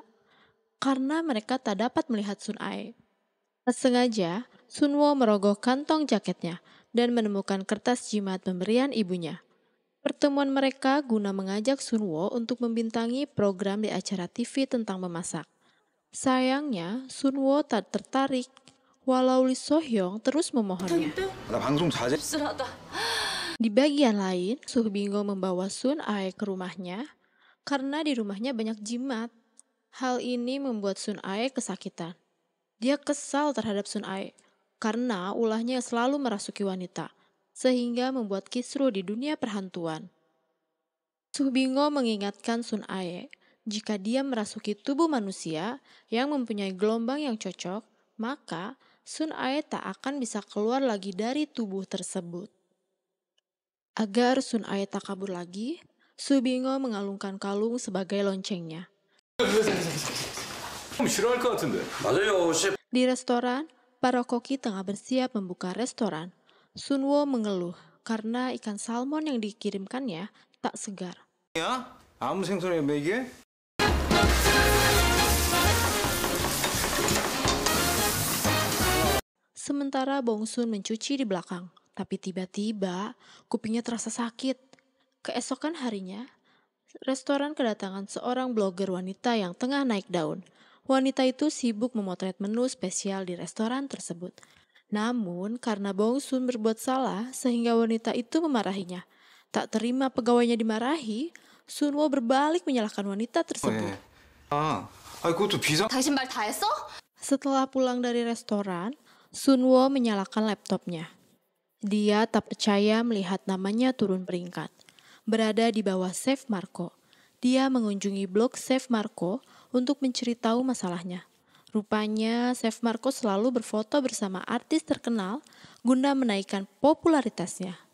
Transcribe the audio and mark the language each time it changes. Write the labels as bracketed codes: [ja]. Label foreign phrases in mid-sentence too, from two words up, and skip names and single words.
[id] Karena mereka tak dapat melihat Sun Ae. Tak sengaja, Sunwo merogoh kantong jaketnya dan menemukan kertas jimat pemberian ibunya. Pertemuan mereka guna mengajak Sunwo untuk membintangi program di acara TV tentang memasak. Sayangnya, Sunwo tak tertarik. Walau Lee So Hyung terus memohonnya. [ko] 나 방송 자제. [id] Di bagian lain, Su Bingo membawa Sun Ae ke rumahnya karena di rumahnya banyak jimat. Hal ini membuat Sun Ae kesakitan. Dia kesal terhadap Sun Ae karena ulahnya selalu merasuki wanita, sehingga membuat kisruh di dunia perhantuan. Su Bingo mengingatkan Sun Ae jika dia merasuki tubuh manusia yang mempunyai gelombang yang cocok, maka Sun Ae tak akan bisa keluar lagi dari tubuh tersebut. Agar Sun Ae tak kabur lagi, Subingo mengalungkan kalung sebagai loncengnya. [ko] 싫어할 것 같은데. 맞아요, 셰프. [id] Di restoran, para koki tengah bersiap membuka restoran. Sunwo mengeluh karena ikan salmon yang dikirimkannya tak segar. [ko] 야? 아무 생선이야, 뭐 이게? [id] Sementara Bongsun mencuci di belakang, tapi tiba-tiba kupingnya terasa sakit. Keesokan harinya, restoran kedatangan seorang blogger wanita yang tengah naik daun. Wanita itu sibuk memotret menu spesial di restoran tersebut. Namun, karena Bongsun berbuat salah sehingga wanita itu memarahinya. Tak terima pegawainya dimarahi, Sunwo berbalik menyalahkan wanita tersebut. [ko] 그것도 비상. 당신 말 다 했어? [id] Setelah pulang dari restoran, Sunwo menyalakan laptopnya. Dia tak percaya melihat namanya turun peringkat. Berada di bawah Chef Marco. Dia mengunjungi blog Chef Marco untuk mencari tahu masalahnya. Rupanya Chef Marco selalu berfoto bersama artis terkenal guna menaikkan popularitasnya.